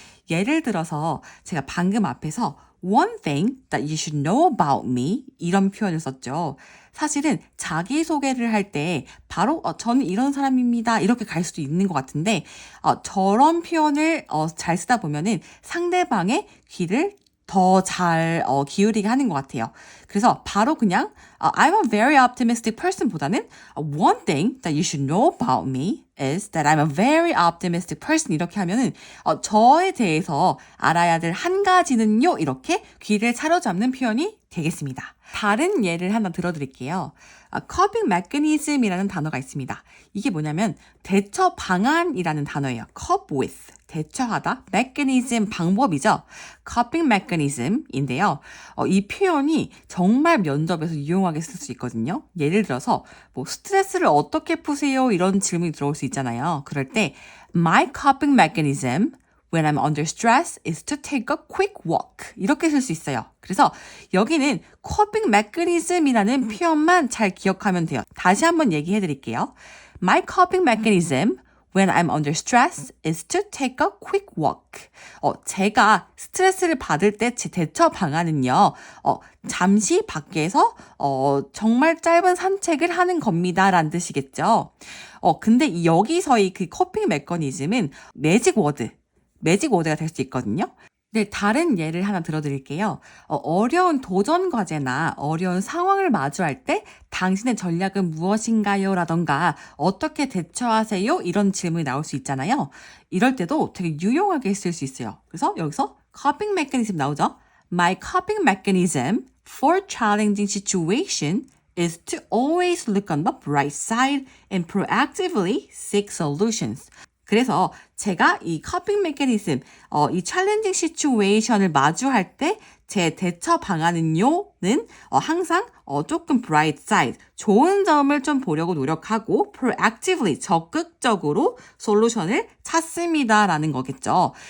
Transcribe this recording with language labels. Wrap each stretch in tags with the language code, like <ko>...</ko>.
<ko>예를 들어서 제가 방금 앞에서</ko> <en>one thing that you should know about me</en> <ko>이런 표현을 썼죠. 사실은 자기소개를 할 때 바로 저는 이런 사람입니다 이렇게 갈 수도 있는 것 같은데 저런 표현을 잘 쓰다 보면은 상대방의 귀를 더 잘 기울이게 하는 것 같아요. 그래서 바로 그냥</ko> <en>I'm a very optimistic person</en> <ko>보다는</ko> <en>one thing that you should know about me is that I'm a very optimistic person</en> <ko>이렇게 하면은 저에 대해서 알아야 될 한 가지는요 이렇게 귀를 사로잡는 표현이 되겠습니다. 다른 예를 하나 들어드릴게요. coping mechanism이라는 단어가 있습니다. 이게 뭐냐면 대처 방안이라는 단어예요. cope with, 대처하다, mechanism, 방법이죠. coping mechanism인데요. 이 표현이 정말 면접에서 유용하게 쓸 수 있거든요. 예를 들어서 뭐 스트레스를 어떻게 푸세요? 이런 질문이 들어올 수 있잖아요. 그럴 때</ko> <en>my coping mechanism when I'm under stress is to take a quick walk.</en> <ko>이렇게 쓸 수 있어요. 그래서 여기는 coping mechanism이라는 표현만 잘 기억하면 돼요. 다시 한번 얘기해 드릴게요.</ko> <en>My coping mechanism when I'm under stress is to take a quick walk.</en> <ko>제가 스트레스를 받을 때 제 대처 방안은요. 잠시 밖에서 정말 짧은 산책을 하는 겁니다. 라는 뜻이겠죠. 근데 여기서의 그 coping mechanism은 매직 워드가 될 수 있거든요. 네, 다른 예를 하나 들어드릴게요. 어려운 도전 과제나 어려운 상황을 마주할 때 당신의 전략은 무엇인가요? 라던가 어떻게 대처하세요? 이런 질문이 나올 수 있잖아요. 이럴 때도 되게 유용하게 쓸 수 있어요. 그래서 여기서 coping mechanism 나오죠?</ko> <en>My coping mechanism for challenging situation is to always look on the bright side and proactively seek solutions.</en> <ko>그래서 제가 이 커핑 메커니즘, 이 챌린징 시츄에이션을 마주할 때 제 대처 방안은요는 항상 조금 bright side, 좋은 점을 좀 보려고 노력하고 proactively, 적극적으로 솔루션을 찾습니다라는 거겠죠.</ko>